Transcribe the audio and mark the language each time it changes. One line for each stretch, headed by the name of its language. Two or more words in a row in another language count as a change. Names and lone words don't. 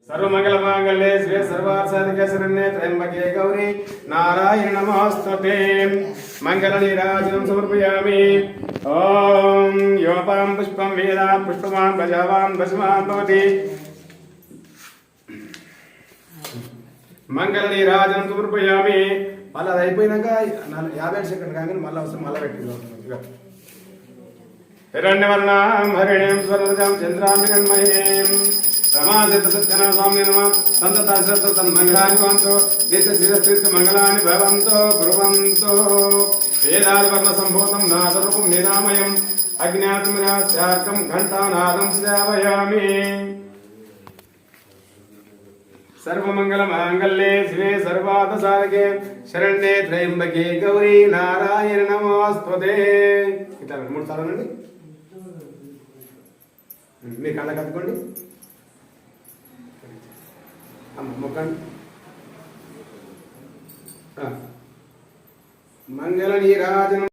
Sanskrit: सर्वमंगलमांगल्ये शिवे सर्वार्थसाधिके शरण्ये त्र्यंबके गौरी नारायण नमोस्तुते। मंगलनीराजनं समर्पयामि। ओम योपां पुष्पं वेदा पुष्पवान् प्रजावान् वशवान् भवति। मंगलनीराजनं समर्पयामि।
Telugu: మళ్ళీ అది అయిపోయినాక 50 సెకండ్ కాగానే మళ్ళీ అవసరం మళ్ళీ పెట్టి
Sanskrit: హిరణ్యవర్ణాం హరిణీం స్వర్ణజాం చంద్రాం హిరణ్మయీం రమాసిత సత్యనా స్వామి నమః సంతతాశ్రత సన్మంగళాని భవంతు నిత్య మంగళాని భవంతు బ్రువంతు వేదాది వర్ణ సంభూతం నాదరూపం నిరామయం అజ్ఞాతమిరాస్యార్కం ఘంటానాదం శ్రావయామి। सर्वमंगलमांगल्ये शिवे सर्वार्थसाधके शरण्ये त्र्यंबके गौरी नारायण नमोस्तुते।
Telugu: इट्లా 3 సార్లు అనండి। మీ కళ్ళ కట్టుకోండి అమ్మ మొక్కండి।
Sanskrit: మంగళ నీరాజనం